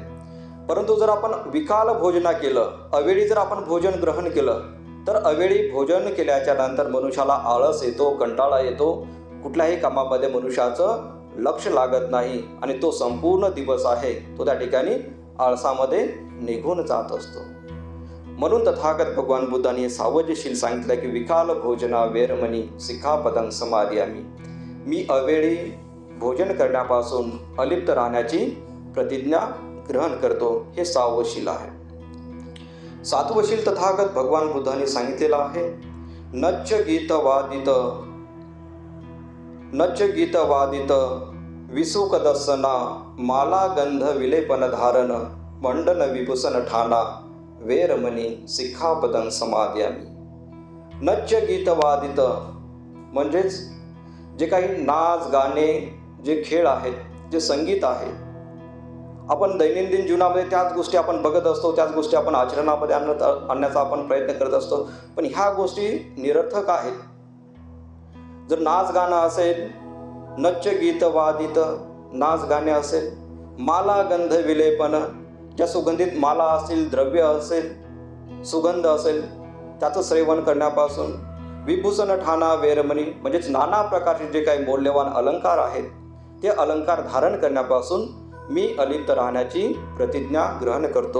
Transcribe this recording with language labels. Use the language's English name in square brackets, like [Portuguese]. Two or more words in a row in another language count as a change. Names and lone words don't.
[Marathi] परंतु जर आपण [Pali] विकाल भोजना [Marathi] केलं, अवेळी जर आपण भोजन ग्रहण केलं तर अवेळी भोजन केल्याच्या नंतर मनुष्याला आळस येतो, कंटाळा येतो, कुठल्याही कामामध्ये मनुष्याचं लक्ष लागत नाही आणि तो संपूर्ण दिवस आहे तो त्या ठिकाणी आळसामध्ये निघून जात असतो. म्हणून तथागत भगवान बुद्धांनी 6वं शील सांगितलं की [Pali] विकाल भोजना वेरमणी सिक्खापदं समादियामि. [Marathi] मी अवेळी भोजन करण्यापासून अलिप्त राहण्याची प्रतिज्ञा ग्रहण करतो. हे 6वं शील आहे. 7वं शील तथागत भगवान बुद्धांनी सांगितलेलं आहे [Pali] नच्च गीत वादित विसुकदसना माला गंध विलेपन धारण मंडन विभूषण ठाणा वेरमणी सिक्खापदं समादियामि. नच्च गीत वादित [Marathi] म्हणजेच जे काही नाच गाणे, जे खेळ आहेत, जे संगीत आहे, आपण दैनंदिन जीवनामध्ये त्याच गोष्टी आपण बघत असतो, त्याच गोष्टी आपण आचरणामध्ये आणण्याचा आपण प्रयत्न करत असतो. पण ह्या गोष्टी निरर्थक आहेत. जर नाच गाणं असेल, [Pali] नच्च गीत वादित [Marathi] नाच गाणे असेल, [Pali] माला गंध विलेपन [Marathi] ज्या सुगंधित माला असतील, द्रव्य असेल, सुगंध असेल, त्याचं सेवन करण्यापासून, [Pali] विभूषण ठाणा वेरमणी [Marathi] म्हणजेच नाना प्रकारचे जे काही मौल्यवान अलंकार आहेत ते अलंकार धारण करण्यापासून मी अलिप्त राहण्याची प्रतिज्ञा ग्रहण करतो.